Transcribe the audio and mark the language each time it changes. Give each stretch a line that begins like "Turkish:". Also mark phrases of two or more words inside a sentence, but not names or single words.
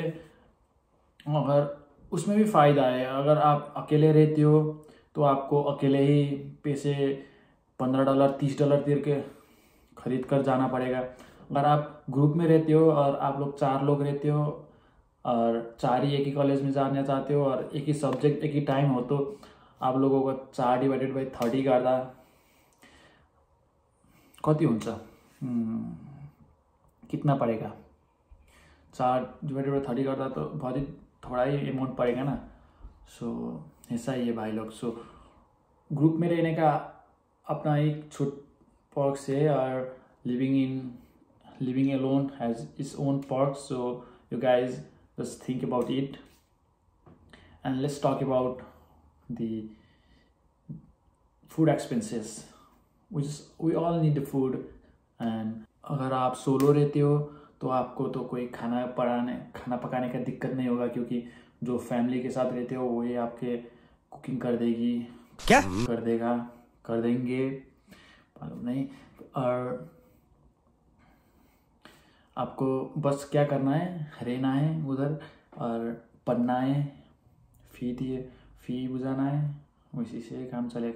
Hindi: अगर उसमें भी फ़ायदा है, अगर आप अकेले रहते हो तो आपको अकेले ही पैसे $15 $30 दे के खरीद कर जाना पड़ेगा। अगर आप ग्रुप में रहते हो और आप लोग 4 लोग रहते हो और 4 ही एक ही कॉलेज में जाना चाहते हो और एक ही सब्जेक्ट एक ही टाइम हो, तो आप लोगों को 4/30
Nepali: गर्दा कति हुन्छ,
Hindi: कितना पड़ेगा? 4/30 गर्दा तो बहुत ही थोड़ा ही अमाउंट पड़ेगा ना। सो ऐसा ही है भाई लोग। सो ग्रुप में रहने का अपना एक छूट पर्क्स है, और
English: living alone has its own perks. So you guys just think about it, and let's talk about the food expenses, we all need the food.
Hindi: and अगर आप सोलो रहते हो तो आपको तो कोई खाना पकाने का दिक्कत नहीं होगा, क्योंकि जो फैमिली के साथ रहते हो वही आपके कुकिंग कर देगी, क्या कर देंगे मालूम नहीं। और आपको बस क्या करना है, रहना है उधर और पढ़ना है, फी बुझाना है, उसी से काम चलेगा।